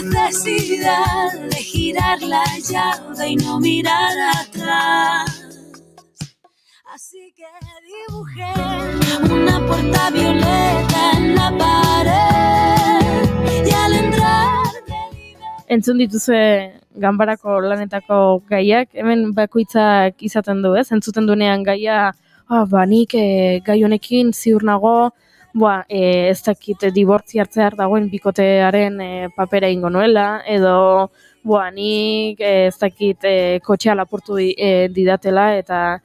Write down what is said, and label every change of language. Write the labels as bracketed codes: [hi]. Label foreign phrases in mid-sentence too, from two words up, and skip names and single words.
[es] necesidad de girar la llave y no mirar atrás. Así que dibujé una puerta violeta en la pared y al entrar [eu] Entzun dituzue ganbarako lanetako gaiak, hemen bakoitzak izaten du, ez? Entzuten duenean gaia, nik gai honekin ziur nago, ez dakit dibortzi hartzear dagoen bikotearen papera ingo nuela, edo nik ez dakit kotxea lapurtu didatela, eta...